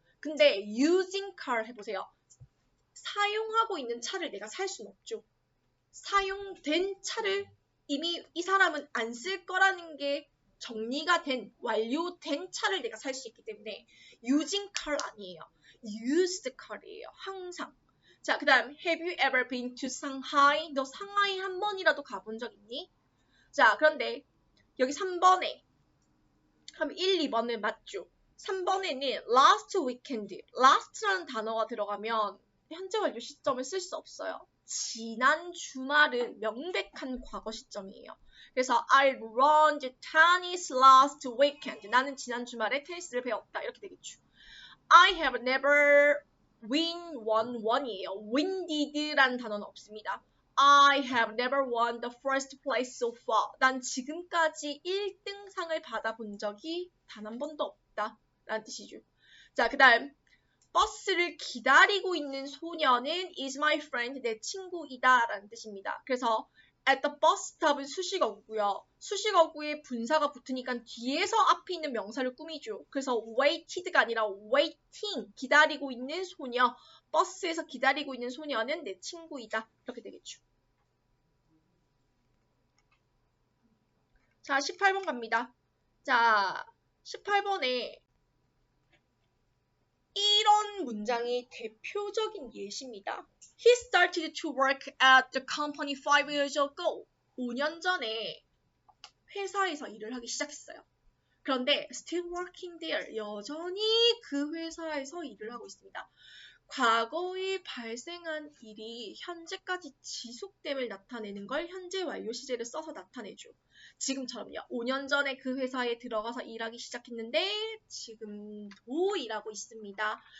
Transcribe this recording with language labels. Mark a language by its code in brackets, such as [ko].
[ko] 근데 [en] using car [ko] 해보세요. 사용하고 있는 차를 내가 살 수는 없죠. 사용된 차를 이미 이 사람은 안 쓸 거라는 게 정리가 된, 완료된 차를 내가 살 수 있기 때문에 using car 아니에요. used car이에요. 항상. [en] 자, 그 다음 have you ever been to Shanghai? [ko] 너 상하이 한 번이라도 가본 적 있니? 자, 그런데 여기 3번에 그럼 1, 2번은 맞죠? 3번에는 last weekend, last라는 단어가 들어가면 현재 완료 시점을 쓸 수 없어요. 지난 주말은 명백한 과거 시점이에요. [en] 그래서 I run the tennis last weekend. [ko] 나는 지난 주말에 테니스를 배웠다. 이렇게 되겠죠. [en] I have never won이에요. [ko] winded라는 단어는 없습니다. [en] I have never won the first place so far. [ko] 난 지금까지 1등상을 받아본 적이 단 한 번도 없다. 라는 뜻이죠. 자, 그 다음 버스를 기다리고 있는 소녀는 [en] is my friend, [ko] 내 친구이다 라는 뜻입니다. 그래서 at the bus stop은 수식어구고요. 수식어구에 분사가 붙으니까 뒤에서 앞에 있는 명사를 꾸미죠. 그래서 waited가 아니라 waiting, 기다리고 있는 소녀, 버스에서 기다리고 있는 소녀는 내 친구이다. 이렇게 되겠죠. 자, 18번 갑니다. 자, 18번에 이런 문장이 대표적인 예시입니다. [en] He started to work at the company 5 years ago. [ko] 5년 전에 회사에서 일을 하기 시작했어요. [en] 그런데 still working there. [ko] 여전히 그 회사에서 일을 하고 있습니다. 과거에 발생한 일이 현재까지 지속됨을 나타내는 걸 현재 완료 시제를 써서 나타내죠. 지금처럼요. 5년 전에 그 회사에 들어가서 일하기 시작했는데 지금도 일하고 있습니다.